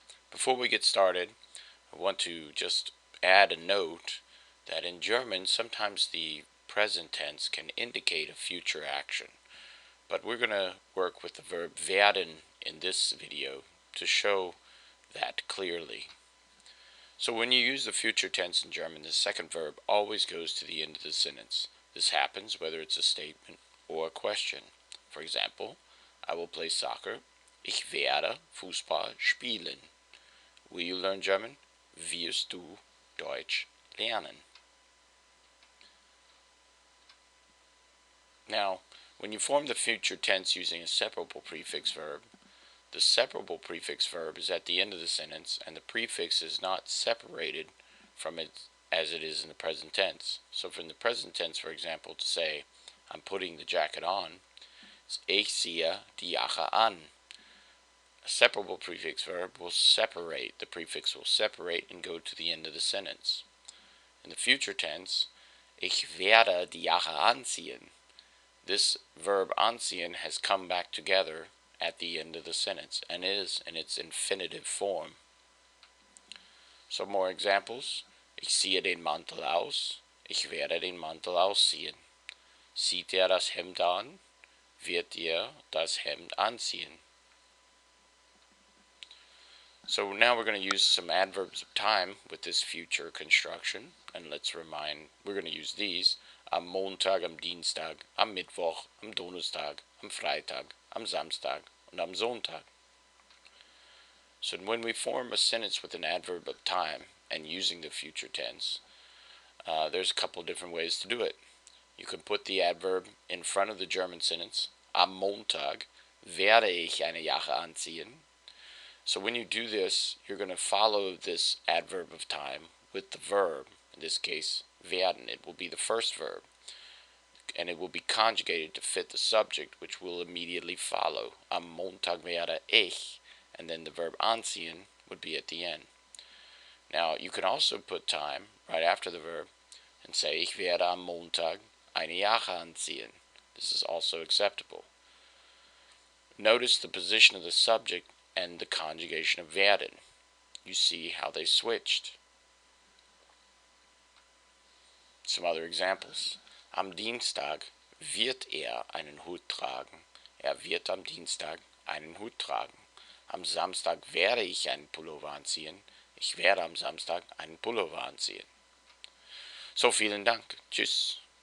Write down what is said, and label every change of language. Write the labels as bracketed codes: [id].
[en] Before we get started, I want to just add a note that in German sometimes the present tense can indicate a future action, but we're going to work with the verb werden in this video to show that clearly. So when you use the future tense in German, the second verb always goes to the end of the sentence. This happens whether it's a statement or a question. For example, I will play soccer. [de] Ich werde Fußball spielen. [en] Will you learn German? [de] Wirst du Deutsch lernen? [en] Now, when you form the future tense using a separable prefix verb, the separable prefix verb is at the end of the sentence, and the prefix is not separated from it as it is in the present tense. So from the present tense, for example, to say, I'm putting the jacket on, it's [de] ich ziehe die Jacke an. [en] A separable prefix verb will separate, the prefix will separate and go to the end of the sentence. In the future tense, [de] ich werde die Jacke anziehen. [en] This verb anziehen has come back together at the end of the sentence and is in its infinitive form. So more examples. [de] Ich ziehe den Mantel aus. Ich werde den Mantel ausziehen. Zieht das Hemd an? Wird das Hemd anziehen? [en] So now we're going to use some adverbs of time with this future construction, and we're going to use these: [de] am Montag, am Dienstag, am Mittwoch, am Donnerstag, am Freitag, am Samstag, und am Sonntag. [en] So when we form a sentence with an adverb of time and using the future tense, there's a couple different ways to do it. You can put the adverb in front of the German sentence. [de] Am Montag werde ich eine Jacke anziehen. [en] So when you do this, you're going to follow this adverb of time with the verb. In this case, werden. It will be the first verb, and it will be conjugated to fit the subject, which will immediately follow. [de] Am Montag werde ich, [en] and then the verb anziehen would be at the end. Now, you can also put time right after the verb and say, [de] ich werde am Montag eine Jacke anziehen. [en] This is also acceptable. Notice the position of the subject and the conjugation of werden. You see how they switched. Some other examples. [de] Am Dienstag wird einen Hut tragen. Er wird am Dienstag einen Hut tragen. Am Samstag werde ich einen Pullover anziehen. Ich werde am Samstag einen Pullover anziehen. So, vielen Dank. Tschüss.